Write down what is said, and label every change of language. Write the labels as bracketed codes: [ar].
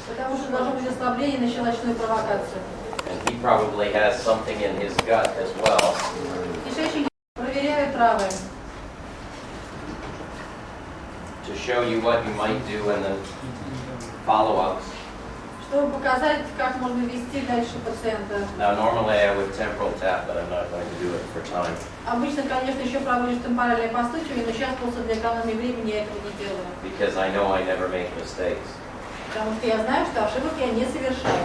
[ru] Потому что должно быть ослабление на щелочную провокацию. [en] And he probably has something in his gut as well. [ru] Кишечник проверяю травы. [en] To show you what you might do and then follow-ups. [ru] Чтобы показать, как можно вести дальше пациента. [en] Now normally I would temporal tap, but I'm not going to do it for time. [ru] Обычно, конечно, еще проводишь темпоральное постукивание, но сейчас просто для экономии времени я этого не делаю. [en] Because I know I never make mistakes, [ru] Потому что я знаю, что ошибок я не совершаю.